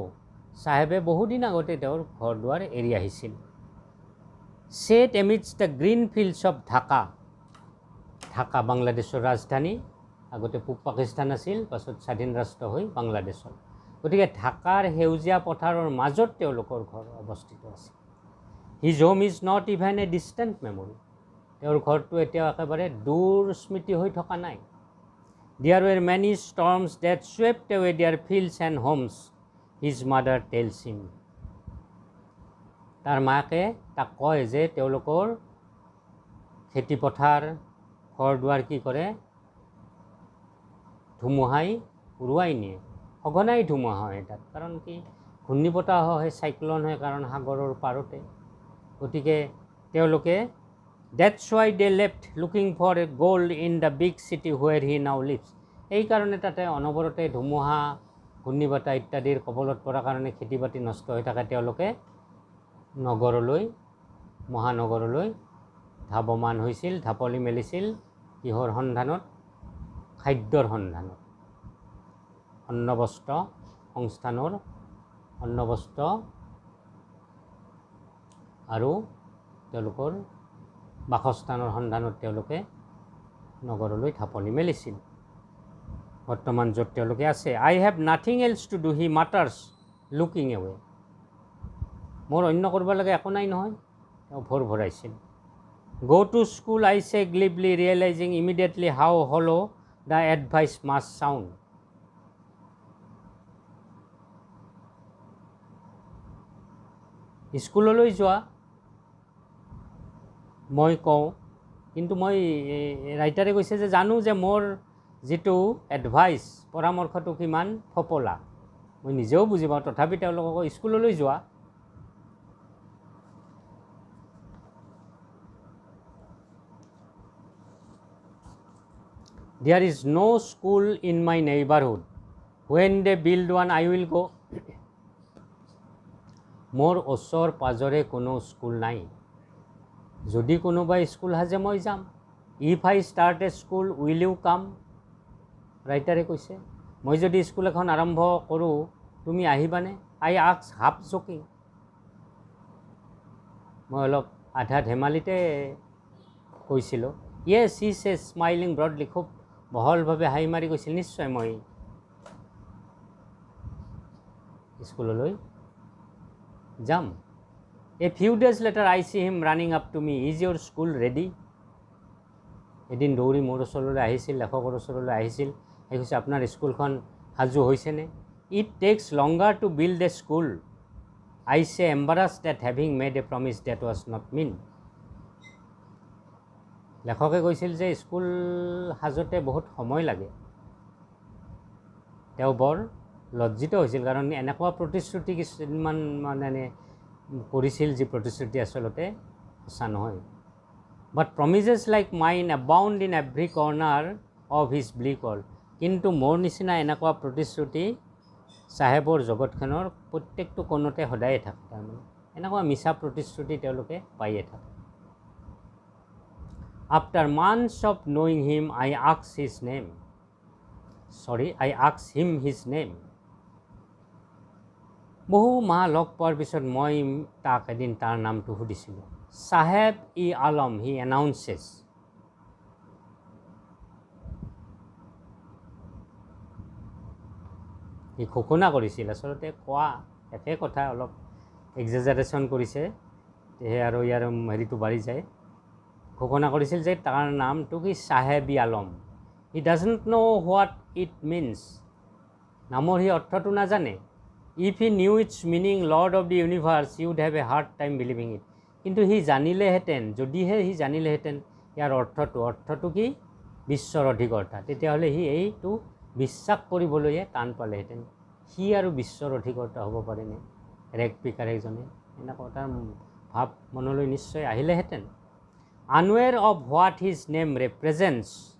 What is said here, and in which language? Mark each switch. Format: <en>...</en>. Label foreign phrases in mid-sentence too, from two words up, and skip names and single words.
<as>চাহেবে বহুদিন আগতে তেওঁৰ ঘৰ দুৱাৰ এৰি আহিছিল.</as> <en>set amidst the green fields of Dhaka.</en> <as>ঢাকা বাংলাদেশৰ ৰাজধানী, আগতে পূব পাকিস্তান আছিল, পাছত স্বাধীন ৰাষ্ট্ৰ হৈ বাংলাদেশৰ. গতিকে ঢাকাৰ সেউজীয়া পথাৰৰ মাজত তেওঁলোকৰ ঘৰ অৱস্থিত আছিল.</as> <en>his home is not even a distant memory.</en> <as>তেওঁৰ ঘৰটো এতিয়াও একেবাৰে দূৰ স্মৃতি হৈ থকা নাই.</as> <en>There were many storms that swept away their fields and homes, his mother tells him.</en> <as>তাৰ মাকে তাক কয় যে তেওঁলোকৰ খেতি পথাৰ ঘৰ দুৱাৰ কি কৰে, ধুমুহাই উৰুৱাই নিয়ে. সঘনাই ধুমুহা হয় তাত, কাৰণ কি ঘূৰ্ণী বতাহ হয়, চাইক্লন হয়, কাৰণ সাগৰৰ পাৰতে. গতিকে তেওঁলোকে</as> <en>that's why they left looking for a gold in the big city where he now lives.</en> <as>এইকাৰণে তাতে অনবৰতে ধুমুহা, ঘূৰ্ণী বতাহ ইত্যাদিৰ কবলত পৰাৰ কাৰণে খেতি বাতি নষ্ট হৈ থাকে. তেওঁলোকে নগৰলৈ, মহানগৰলৈ ধাৱমান হৈছিল, ঢাপলি মেলিছিল কিহৰ সন্ধানত খাদ্যৰ সন্ধানত অন্নবস্ত্ৰ সংস্থানৰ অন্নবস্ত্ৰ আৰু তেওঁলোকৰ বাসস্থানৰ সন্ধানত তেওঁলোকে নগৰলৈ ঢাপলি মেলিছিল বৰ্তমান য'ত তেওঁলোকে আছে</as> <en>I have nothing else to do he mutters looking away</en> <as>মোৰ অন্য কৰিব লাগে একো নাই নহয় তেওঁ ভৰ ভৰাইছিল</as> <en>Go to school I say glibly realizing immediately how hollow the advice must sound</en> <as>স্কুললৈ যোৱা মই কওঁ কিন্তু মই ৰাইটাৰে কৈছে যে জানো যে মোৰ যেটো এডভাইস পৰামৰ্শটো কিমান ফপলা মই নিজেও বুজি পাওঁ তথাপি তেওঁলোকক স্কুললৈ যোৱা</as> <en>There is no school in my neighborhood when they build one I will go</en> <as>মোৰ ওচৰ পাজৰে কোনো স্কুল নাই যদি কোনোবাই স্কুল হাজে মই যাম</as> <en>If I start a school will you come</en> <as>ৰাইটাৰে কৈছে মই যদি স্কুল এখন আৰম্ভ কৰোঁ তুমি আহিবানে</as> <en>I ask half joking</en> <as>মই অলপ আধা ধেমালিতে কৈছিলোঁ</as> <en>Yes he says smiling broadly</en> <as>খুব বহলভাৱে হাঁহি মাৰি কৈছিল নিশ্চয় মই স্কুললৈ</as> <en>যাম A few days later I see him running up to me Is your school ready</en> <as>এদিন দৌৰি মোৰ ওচৰলৈ আহিছিল লেখকৰ ওচৰলৈ আহিছিল কৈছে আপোনাৰ স্কুলখন সাজু হৈছেনে</as> <en>It takes longer to build a school I say embarrassed at having made a promise that was not meant</en> <as>লেখকে কৈছিল যে স্কুল সাজতে বহুত সময় লাগে তেওঁ বৰ লজ্জিত হৈছিল কাৰণ এনেকুৱা প্ৰতিশ্ৰুতি কিছুমান মানে কৰিছিল যি প্ৰতিশ্ৰুতি আসলতে সঁচা নহয়</as> <en>But promises like mine abound in every corner of his bleak world</en> <as>কিন্তু মোৰ নিচিনা এনেকুৱা প্ৰতিশ্ৰুতি সাহেবৰ জগতখনৰ প্ৰত্যেকটো কোণতে সদায় থাকে তাৰমানে এনেকুৱা মিছা প্ৰতিশ্ৰুতি তেওঁলোকে পাইয়ে থাকে</as> <en>After months of knowing him I asked him his name</en> <as>বহু মাহ লগ পোৱাৰ পিছত মই তাক এদিন তাৰ নামটো সুধিছিলোঁ Saheb e Alam</as> <en>he announces</en> <as>হি ঘোষণা কৰিছিল আসলতে কোৱা একে কথা অলপ এক্সাজাৰেশ্যন কৰিছে তেহে আৰু ইয়াৰ হেৰিটো বাঢ়ি যায় ঘোষণা কৰিছিল যে তাৰ নামটো কি Saheb e Alam</as> <en>he doesn't know what it means</en> <as>নামৰ হি অৰ্থটো নাজানে</as> <en>If he knew its meaning Lord of the universe he would have a hard time believing it</en> <as>কিন্তু হি জানিলেহেঁতেন যদিহে হি জানিলেহেঁতেন ইয়াৰ অৰ্থটো কি বিশ্বৰ অধিকৰ্তা তেতিয়াহ'লে হি এইটো বিশ্বাস কৰিবলৈয়ে টান পালেহেঁতেন হি আৰু বিশ্বৰ অধিকৰ্তা হ'ব পাৰেনে</as> <en>rag picker</en> <as>এজনে এনেকুৱা তাৰ ভাৱ মনলৈ নিশ্চয় আহিলেহেঁতেন</as> <en>Unaware of what his name represents</en>